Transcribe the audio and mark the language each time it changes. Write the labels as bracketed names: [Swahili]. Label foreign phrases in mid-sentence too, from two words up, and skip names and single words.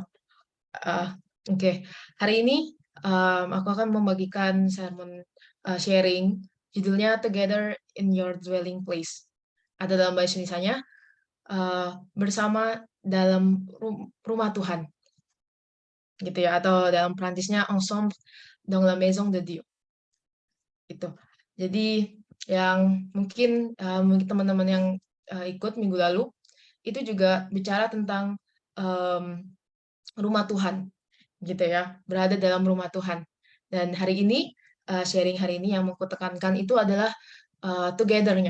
[Indonesian] Uh, Oke, hari ini aku akan membagikan [English] sermon sharing, [Indonesian] judulnya [English] Together in Your Dwelling Place. [Indonesian] Ada dalam bahasa Indonesianya, bersama dalam rumah Tuhan. Gitu ya, atau dalam Perancisnya [French] ensemble dans la maison de Dieu [Indonesian] gitu. Jadi yang mungkin teman-teman yang ikut minggu lalu itu juga bicara tentang em, rumah Tuhan gitu ya, berada dalam rumah Tuhan. Dan hari ini sharing hari ini yang mau aku tekankan itu adalah together-nya.